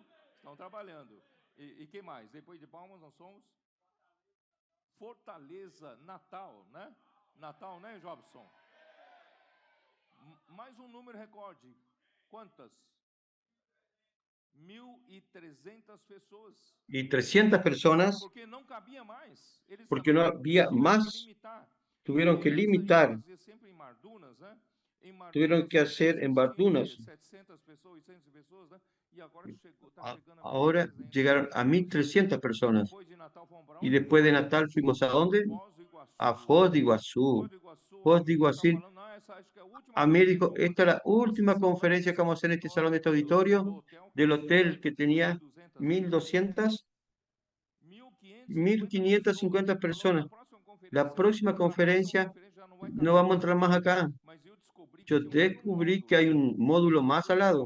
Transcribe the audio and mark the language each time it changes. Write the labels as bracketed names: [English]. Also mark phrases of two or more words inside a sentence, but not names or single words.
[Portuguese] Estão trabalhando. E que mais? Depois de Palmas nós somos Fortaleza, Natal, né? Natal, né, Jobson? Mais um número recorde. Quantas? 1.300 pessoas. [Spanish] Y 300 personas, [Portuguese] Porque não cabia mais. Eles [Spanish] porque no había más, tuvieron que limitar, [Portuguese] sempre em Mardunas, né? [Spanish] tuvieron que hacer en Bardunas. [Portuguese] 700 pessoas, 800 pessoas, né? E agora chegando [Spanish] Ahora llegaron a 1.300 personas. [Portuguese] Depois de Natal fomos para [Spanish] Y [Portuguese] onde? [Spanish] después de Natal fuimos ¿a dónde? [Portuguese] Foz do Iguaçu. [Spanish] A Foz de Iguazú. Foz de Iguazú. [Portuguese] Falando, não, essa acho que é a última [Spanish] Médico, [Portuguese] conferência [Spanish] esta es la última conferencia que vamos a hacer en este salón, de este auditorio, del hotel que tenía 1.200, 1.550 personas. La próxima conferencia no vamos a entrar más acá. Yo descubrí que hay un módulo más al lado.